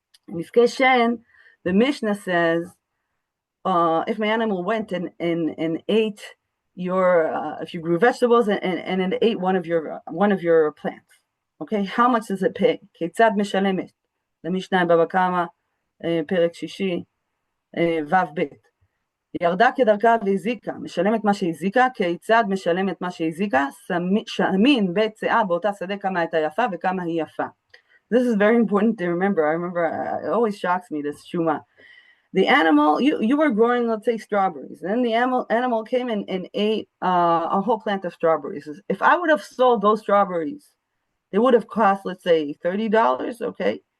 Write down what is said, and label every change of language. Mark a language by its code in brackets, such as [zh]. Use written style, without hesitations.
[en] Niskei Shen, the Mishnah says, if my animal went and ate your, if you grew vegetables and it ate one of your plants, okay, how much does it pay? [he] Ketzad mishalemet. [en] The Mishnah Baba Kama, [he] פרק שישי, ו"ב. ירדה כדרכה והזיקה, משלמת מה שהזיקה, כיצד משלמת מה שהזיקה, שמין בצעה באותה שדה כמה הייתה יפה וכמה היא יפה. [en] This is very important to remember. It always shocks me, this shuma. The animal, you were growing, let's say, strawberries, and then the animal came and ate a whole plant of strawberries. If I would have sold those strawberries, they would have cost, let's say, $30, okay?